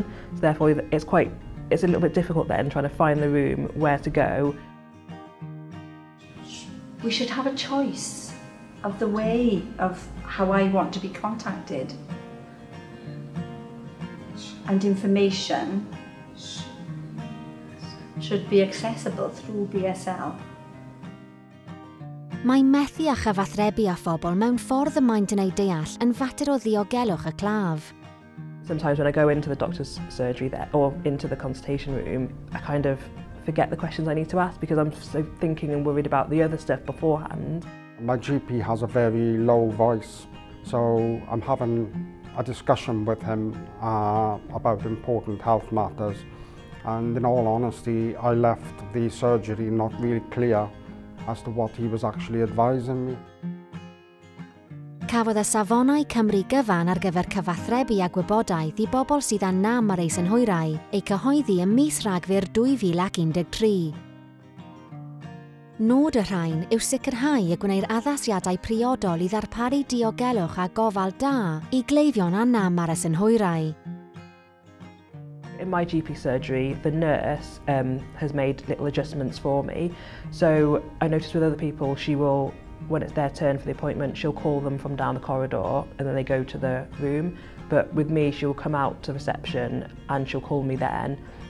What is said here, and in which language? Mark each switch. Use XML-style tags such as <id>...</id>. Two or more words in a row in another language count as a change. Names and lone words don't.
<en>So therefore it's a little bit difficult then trying to find the room where to go. We should have a choice of the way of how I want to be contacted, and information should be accessible through BSL.</en> <cy>Mae methu a chyfathrebu â phobl mewn ffordd y maent yn ei deall yn fater o ddiogelwch y claf.</cy> <en>Sometimes when I go into the doctor's surgery there, or into the consultation room, I kind of forget the questions I need to ask because I'm so thinking and worried about the other stuff beforehand. My GP has a very low voice, so I'm having a discussion with him about important health matters, and in all honesty I left the surgery not really clear as to what he was actually advising me.</en> <cy>Cafodd y safonau Cymru gyfan ar gyfer cyfathrebu a gwybodaeth I bobl sydd â nam ar ei synhwyrau eu cyhoeddi ym mis Rhagfyr 2013. Nod y rhain yw sicrhau y gwneir addasiadau priodol I ddarparu diogelwch a gofal da I gleifion â nam ar y synhwyrau.</cy> <en>In my GP surgery, the nurse has made little adjustments for me. So I noticed with other people, she will, when it's their turn for the appointment, she'll call them from down the corridor and then they go to the room. But with me, she'll come out to reception and she'll call me then.</en>